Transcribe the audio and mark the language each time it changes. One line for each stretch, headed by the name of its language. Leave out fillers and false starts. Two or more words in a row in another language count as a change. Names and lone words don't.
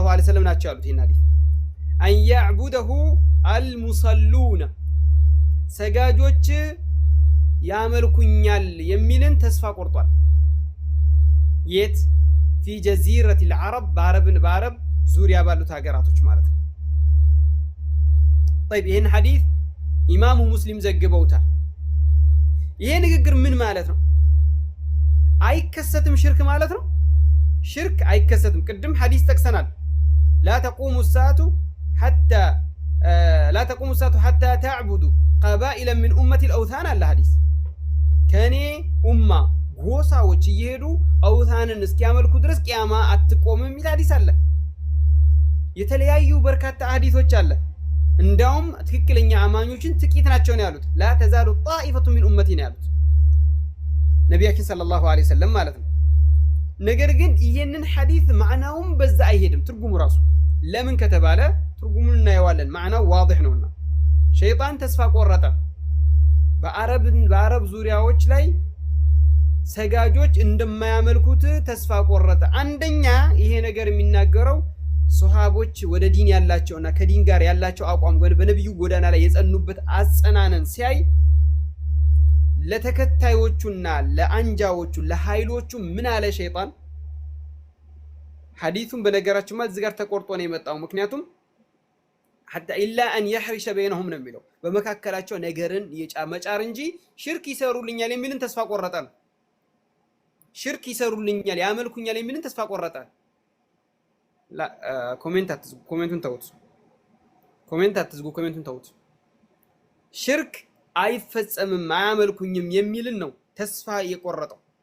Arabic: عليه وسلم
Amharic: ናቸው ያሉት። ይሄን ሐዲስ
Arabic: أن يعبده المصلون
Amharic: ሰጋጆች ያመልኩኛል የሚልን ተስፋ ቆርጧል። የት
Arabic: في جزيرة
Amharic: العرب በአረብ ዙሪያ ባሉት ሀገራቶች ማለት ነው። طيب ይሄን ሐዲስ ኢማሙ ሙስሊም ዘግበውታል። ይሄ ንግግር ምን ማለት ነው? አይከሰትም ሽርክ ማለት ነው? ሽርክ አይከሰትም። ቅድም ሐዲስ ጠቅሰናል።
Arabic: لا تقوم الساعة حتى تعبدوا قبائل من أمة الأوثان
Amharic: አለ ሐዲስ። ከኔ ኡማ ጎሳዎች እየሄዱ አውታንን እስኪያመልኩ ድረስ ቂያማ አትቆምም የሚል ሐዲስ አለ። የተለያዩ በርካታ ሐዲሶች አለ። እንዳውም ትክክለኛ አማኞችን ጥቂት ናቸው ነው ያሉት።
Arabic: لا تزال طائفة من أمتي
Amharic: ነው ያሉት ነቢያችን
Arabic: صلى الله عليه وسلم
Amharic: ማለት ነው። ነገር ግን ይሄንን ሐዲስ ማዕናውም በዛ አይሄድም ትርጉሙ ራሱ። ለምን ከተባለ ትርጉሙን እናየዋለን። ማዕናው ዋضح ነውና ሸይጣን ተስፋ ቆረጠ። በአረብ ዙሪያዎች ላይ ሰጋጆች እንደማያመልኩት ተስፋ ቆረጠ። አንደኛ ይሄ ነገር የሚናገረው ሱሐቦች ወደ ዲን ያላቸውና ከዲን ጋር ያላቸው አቋም በነብዩ ጎዳና ላይ የጸኑበት አጸናነን ሲያይ ለተከታዮቹና ለአንጃዎቹ ለኃይሎቹ ምን አለ ሸይጣን? ሐዲሱን በነገራችን ማለት እዚህ ጋር ተቆርጦ ነው የመጣው። ምክንያቱም
Arabic: حتى إلا أن يحرش بينهم
Amharic: ነው የሚለው በመካከላቸው ነገርን መጫር እንጂ ሽርክ ይሰሩልኛል የሚልን ተስፋ ቆረጠ። ሽርክ ይሰሩልኛል ያመልኩኛል የሚልን ተስፋ ቆረጠ። ኮሜንቱን ተውት። ኮሜንት አትዝጉ፣ ኮሜንቱን ተውት። ሽርክ አይፈጸምም አያመልኩኝም የሚልን ነው ተስፋ የቆረጠው።